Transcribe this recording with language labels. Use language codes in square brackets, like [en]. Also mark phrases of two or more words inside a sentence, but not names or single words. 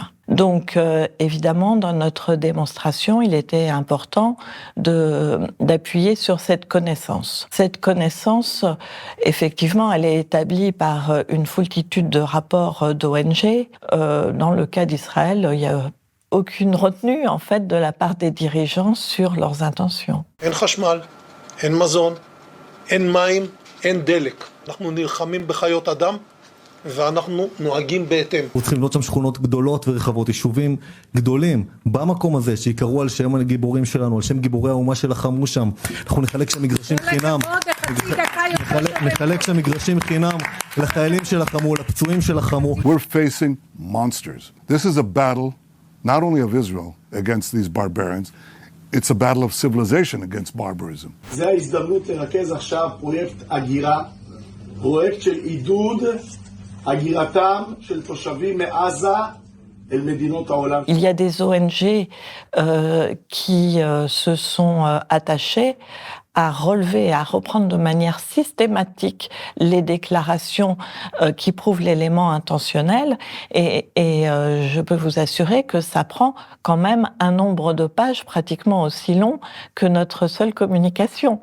[fr] Donc, évidemment, dans notre démonstration, il était important d'appuyer sur cette connaissance. Cette connaissance, effectivement, elle est établie par une foultitude de rapports d'ONG. Dans le cas d'Israël, il y a aucune retenue, en fait, de la part des dirigeants sur leurs intentions. [he] אין חשמל, אין מזון, אין מים, אין דלק. אנחנו נלחמים בחיות אדם ואנחנו נוהגים בהתאם. אנחנו צריכים לבנות שם שכונות גדולות ורחבות, יישובים גדולים, במקום הזה, שיקראו על שם הגיבורים שלנו, על שם גיבורי האומה שלחמו שם. אנחנו נחלק שם מגרשים חינם. נחלק שם מגרשים חינם לחיילים שלחמו, לפצועים שלחמו. [en] We're facing monsters. This is a battle not only of Israel against these barbarians, it's a battle of civilization against barbarism. [he] זה ההזדמנות לרכז עכשיו פרויקט הגירה, פרויקט של עידוד הגירתם של תושבים מעזה אל מדינות העולם. [fr] Il y a des ONG qui se sont attachées à relever, à reprendre de manière systématique les déclarations qui prouvent l'élément intentionnel, et je peux vous assurer que ça prend quand même un nombre de pages pratiquement aussi long que notre seule communication.